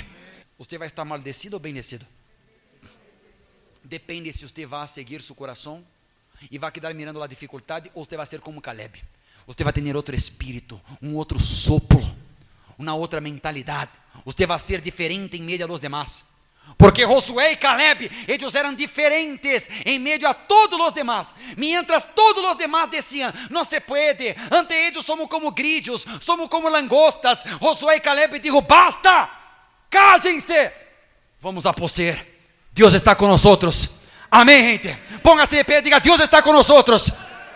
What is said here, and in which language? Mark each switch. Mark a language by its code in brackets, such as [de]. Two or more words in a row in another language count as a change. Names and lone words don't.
[pt] Você vai estar maldecido ou bendecido? Depende se você vai seguir seu coração e vai [es] quedar mirando [pt] a dificuldade, ou você vai ser como Caleb. Você vai ter outro espírito, outro soplo, uma outra mentalidade. Você vai ser diferente em meio [es] a los demás. [pt] Porque Josué e Caleb, eles eram diferentes em meio a todos os demás. Mientras todos os demás diziam, não se pode, ante eles [es] somos como grillos, somos como langostas. Josué e Caleb dijo, basta, cállense, vamos a poseer. [pt] Deus está com nós. Amém, gente? Póngase de pé e diga, Deus está com nós.